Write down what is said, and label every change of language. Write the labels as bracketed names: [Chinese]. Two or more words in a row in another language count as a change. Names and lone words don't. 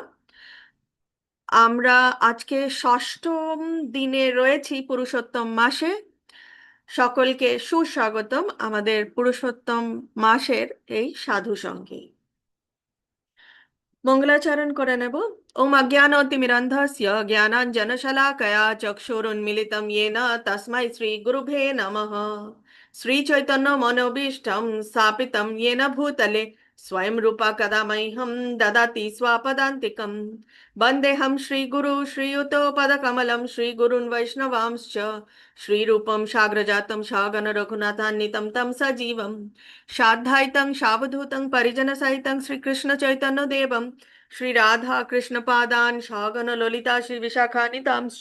[Bangla] আমরা আজকে ষষ্ঠম দিনে রয়েছি পুরুষোত্তম মাসে। সকলকে সুস্বাগতম আমাদের পুরুষোত্তম মাসের এই সাধু সঙ্গে। মঙ্গলাচরণ করে নেব। [Sanskrit] ওম অজ্ঞানতিমিরন্ধস্য জ্ঞানাঞ্জনশলাকয়া চক্ষুরুন্মিলিতং येन তস্मै শ্রী গুরুভে নমঃ। শ্রী চৈতন্য মনোভীষ্টং স্থাপিতং येन ভূতলে स्वयं रूपा कदा मह्यं ददाति स्वापदान्तिकं। वन्देऽहं श्रीगुरु श्रीयुतपदकमलं श्रीगुरून् वैष्णवांश्च श्रीरूपं साग्रजातं सगण रघुनाथान्वितं तं सजीवं साद्वैतं सावधूतं परिजनसहितं श्रीकृष्णचैतन्यदेवं श्रीराधाकृष्णपादान् सगण ललिता श्रीविशाखान्वितांश्च।